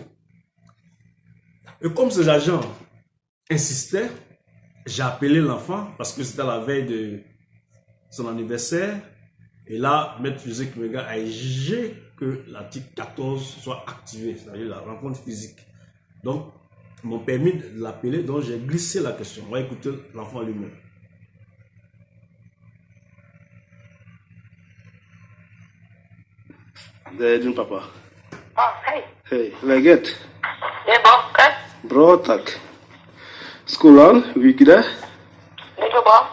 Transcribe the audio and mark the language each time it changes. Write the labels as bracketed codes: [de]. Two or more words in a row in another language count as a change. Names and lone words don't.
[fr] Et comme ces agents insistaient, j'ai appelé l'enfant parce que c'était la veille de son anniversaire. Et là, Maître José Kimenga a exigé que l'article 14 soit activé, c'est-à-dire la rencontre physique. Donc, ils m'ont permis de l'appeler, donc j'ai glissé la question. On va écouter l'enfant lui-même. [sv] Din papa. Oh, hey. Hey, läget? Det är bra. Själv? Bra tack. Skolan, hur gick det? Det går bra.